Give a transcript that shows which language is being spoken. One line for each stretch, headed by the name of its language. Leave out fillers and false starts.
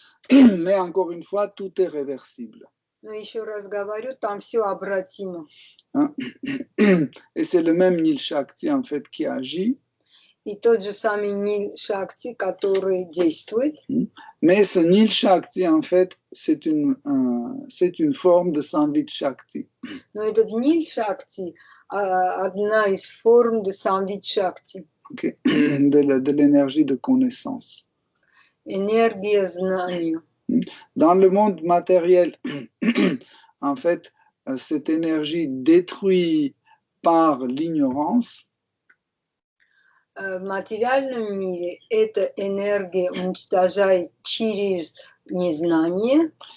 French: Mais encore une fois, tout est réversible.
Russian: Но еще раз говорю, там все обратимо.
French: Et c'est le même Nil Shakti en fait qui agit.
Russian: И тот же самый Нил Шакти, который действует.
French: Mais ce Nil Shakti en fait, c'est une forme de Samvit Shakti.
Russian: Но этот Нил Шакти одна из форм
French: de
Russian: Samvit Shakti. Okay.
French: De l'énergie de connaissance.
Russian: Энергия знания.
French: Dans le monde matériel, en fait, cette énergie détruite par l'ignorance.
Russian: В материальном мире эта энергия уничтожает через незнание.